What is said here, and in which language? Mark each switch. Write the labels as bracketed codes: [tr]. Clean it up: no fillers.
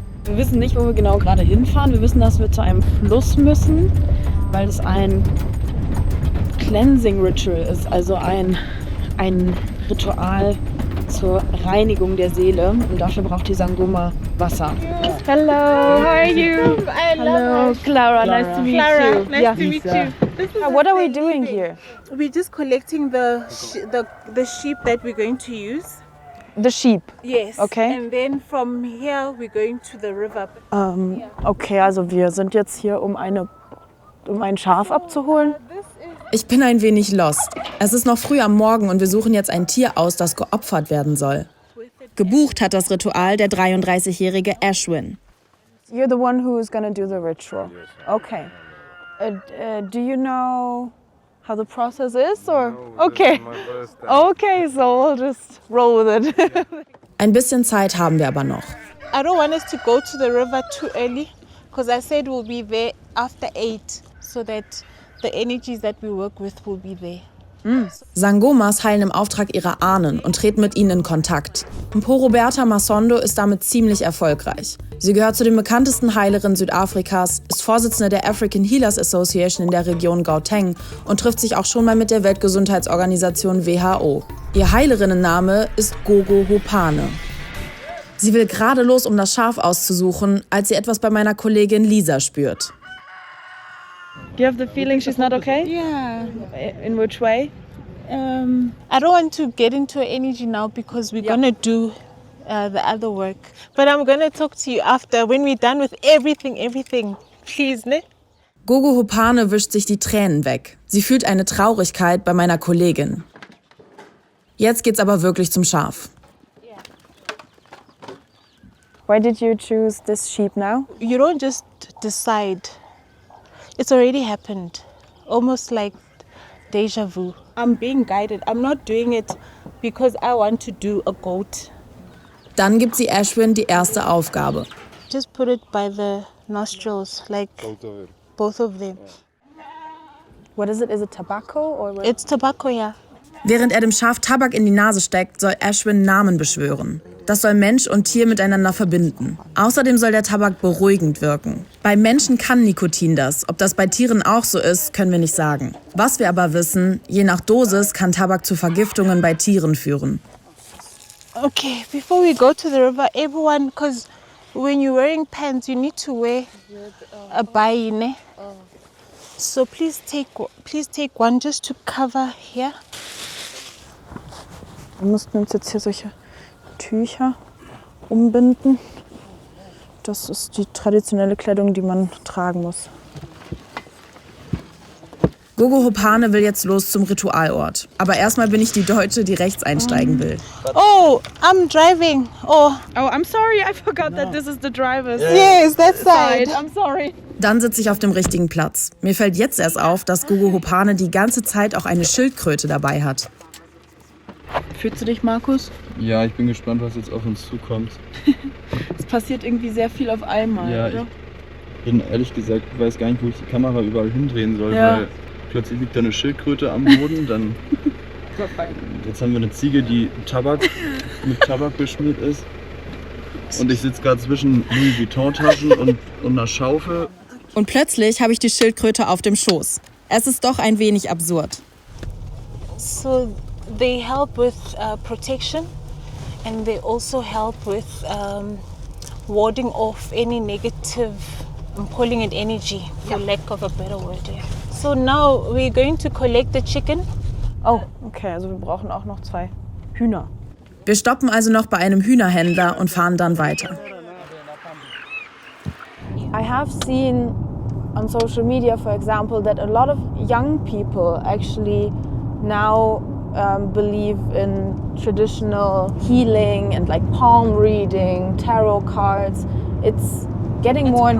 [de] Wir wissen nicht, wo wir genau gerade hinfahren. Wir wissen, dass wir zu einem Fluss müssen, weil es ein Cleansing Ritual ist, also ein Ritual zur Reinigung der Seele. Und dafür braucht die Sangoma Wasser. [en] Hello, how are you? Hello, Clara, nice to meet Clara, you. nice to meet you. This is What are we doing here? We're just collecting the sheep that we're going to use. The sheep. Yes. Okay. And then from here we're going to the river. [de] Okay, also wir sind jetzt hier, um ein Schaf abzuholen. Ich bin ein wenig lost. Es ist noch früh am Morgen und wir suchen jetzt ein Tier aus, das geopfert werden soll. Gebucht hat das Ritual der 33-jährige Ashwin. [en] You're the one who is going to do the ritual. Okay. Do you know how the process is, or? Okay. Okay, so we'll just roll with it. [de] Ein bisschen Zeit haben wir aber noch. [en] I don't want us to go to the river too early because I said we'll be there after 8 so that the energies that we work with will be there. [de] Sangomas heilen im Auftrag ihrer Ahnen und treten mit ihnen in Kontakt. Mpho-Roberta Masondo ist damit ziemlich erfolgreich. Sie gehört zu den bekanntesten Heilerinnen Südafrikas, ist Vorsitzende der African Healers Association in der Region Gauteng und trifft sich auch schon mal mit der Weltgesundheitsorganisation WHO. Ihr Heilerinnenname ist Gogo Hopane. Sie will gerade los, um das Schaf auszusuchen, als sie etwas bei meiner Kollegin Lisa spürt. [en] Do you have the feeling she's not okay? Yeah. In which way? I don't want to get into energy now because we're gonna do the other work. But I'm gonna talk to you after when we're done with everything. Please, ne? [de] Gogo Hopane wischt sich die Tränen weg. Sie fühlt eine Traurigkeit bei meiner Kollegin. Jetzt geht's aber wirklich zum Schaf. [en] Why did you choose this sheep now? You don't just decide. It's already happened. Almost like deja vu. I'm being guided. I'm not doing it because I want to do a goat. [de] Dann gibt sie Ashwin die erste Aufgabe. [en] Just put it by the nostrils, like both of them. What is it? Is it tobacco or what? It's tobacco, yeah. [de] Während er dem Schaf Tabak in die Nase steckt, soll Ashwin Namen beschwören. Das soll Mensch und Tier miteinander verbinden. Außerdem soll der Tabak beruhigend wirken. Bei Menschen kann Nikotin das. Ob das bei Tieren auch so ist, können wir nicht sagen. Was wir aber wissen, je nach Dosis kann Tabak zu Vergiftungen bei Tieren führen. [en] Okay, before we go to the river, everyone, because when you're wearing pants, you need to wear a bayi, ne? So please take one just to cover here. [de] Wir mussten uns jetzt hier solche Tücher umbinden. Das ist die traditionelle Kleidung, die man tragen muss. Gogo Hopane will jetzt los zum Ritualort. Aber erstmal bin ich die Deutsche, die rechts einsteigen will. [en] Oh, I'm driving. Oh, I'm sorry, I forgot that this is the driver's yes, that side. I'm sorry. [de] Dann sitze ich auf dem richtigen Platz. Mir fällt jetzt erst auf, dass Gogo Hopane die ganze Zeit auch eine Schildkröte dabei hat. Fühlst du dich, Markus? Ja, ich bin gespannt, was jetzt auf uns zukommt. Es passiert irgendwie sehr viel auf einmal, Ja, oder? ich bin ehrlich gesagt, ich weiß gar nicht, wo ich die Kamera überall hindrehen soll, Ja. weil plötzlich liegt da eine Schildkröte am Boden, dann jetzt haben wir eine Ziege, die mit Tabak beschmiert ist. Und ich sitze gerade zwischen Louis Vuitton-Taschen und einer Schaufel. Und plötzlich habe ich die Schildkröte auf dem Schoß. Es ist doch ein wenig absurd. [en] So they help with protection, and they also help with warding off any negative, I'm calling it energy, for lack of a better word. Yeah. So now we're going to collect the chicken. [de] Oh, okay, also wir brauchen auch noch 2 Hühner. Wir stoppen also noch bei einem Hühnerhändler und fahren dann weiter. [en] I have seen on social media, for example, that a lot of young people actually now believe in traditional healing and like palm reading, tarot cards. It's getting more and